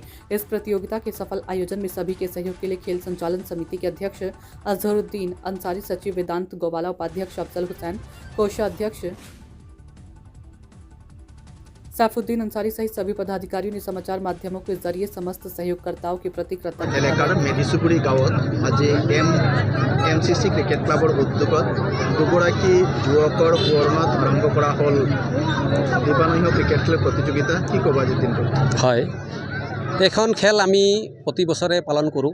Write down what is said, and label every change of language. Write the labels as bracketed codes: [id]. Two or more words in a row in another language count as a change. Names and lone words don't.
[hi] इस प्रतियोगिता के सफल आयोजन में सभी के सहयोग के लिए खेल संचालन समिति के अध्यक्ष अजहरुद्दीन अंसारी, सचिव वेदांत गोवाला, उपाध्यक्ष अफजल हुसैन, कोषाध्यक्ष सैफुद्दीन अंसारी सहित सभी पदाधिकारियों ने समाचार माध्यमों के जरिए समस्त सहयोगकर्ताओं के प्रति कृतज्ञता [as] এলেকাৰ মেডিচুবুৰী গাঁৱত আজি এমচিচি ক্ৰিকেট ক্লাবৰ উদ্যোগত দুগৰাকী যুৱকৰ সোঁৱৰণত আৰম্ভ কৰা হ'ল দিবানৈশ ক্ৰিকেট খেল প্ৰতিযোগিতা। কি ক'ব আজিৰ দিনটো? হয়, এখন খেল আমি প্ৰতি বছৰে পালন কৰোঁ।